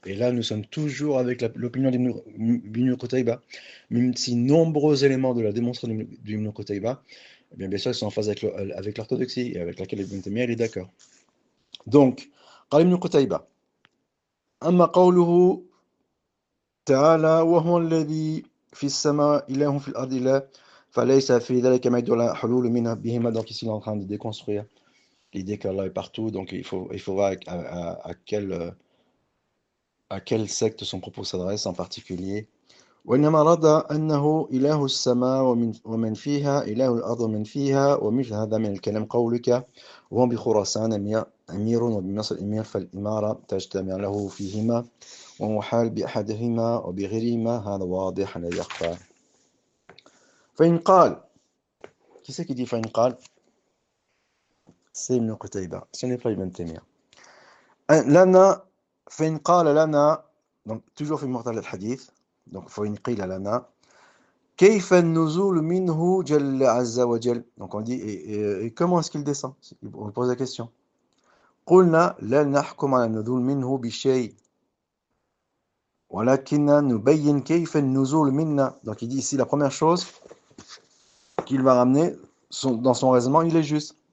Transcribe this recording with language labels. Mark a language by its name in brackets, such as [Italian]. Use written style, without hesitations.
[French] Et là, nous sommes toujours avec l'opinion d'Ibn Qutayba, même si nombreux éléments de la démonstration d'Ibn Qutayba, eh bien sûr, ils sont en phase avec l'orthodoxie, et avec laquelle Ibn Taymiyyah est d'accord. [Arabic] Donc, قال ابن قتيبة أما قوله تعالى وهو الذي في السماء إله في الأرض إله فليس في ذلك ما يدل على حلول منها بهما. [French] Donc ici il est en train de déconstruire l'idée qu'Allah est partout, donc il faut voir à quel à quelle secte son propos s'adresse en particulier. [Arabic] وإنما رد أنه إله السماء ومن فيها إله الأرض ومن فيها ومثل هذا من الكلام قولك وهم بخراسان أمير وبمصر أمير فالإمارة تجتمع له فيهما ومحال بأحدهما وبغيرهما هذا واضح لا يخفى. فإن قال [French] qui c'est qui dit فإن قال c'est Ibn Qutayba, ce n'est pas Ibn Taymiyyah. [Arabic] لنا فإن قال لنا [French] donc toujours [Arabic] في معتل الحديث donc فإن قيل لنا كيف النزول منه جل عز وجل [French] donc on dit et comment est-ce qu'il descend, on pose la question. [Arabic] قلنا لا نحكم على النزول منه بشيء ولكن نبين كيف النزول منا. [French] Donc il dit ici la première chose qu'il va ramener dans son raisonnement, il est juste.